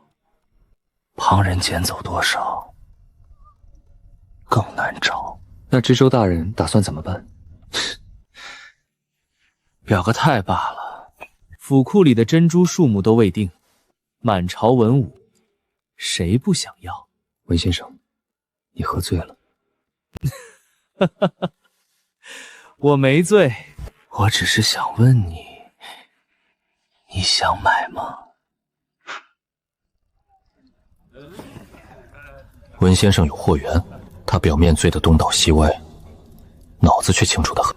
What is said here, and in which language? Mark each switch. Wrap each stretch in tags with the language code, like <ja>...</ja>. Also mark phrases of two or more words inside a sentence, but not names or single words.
<zh>旁人撿走多少，更難找。那知州大人打算怎麼辦？表個態罷了。府庫裡的珍珠數目都未定，滿朝文武，誰不想要？文先生，你喝醉了。我沒醉，我只是想問你，你想買嗎？文先生有貨源，他表面醉得東倒西歪，腦子卻清楚得很。</zh>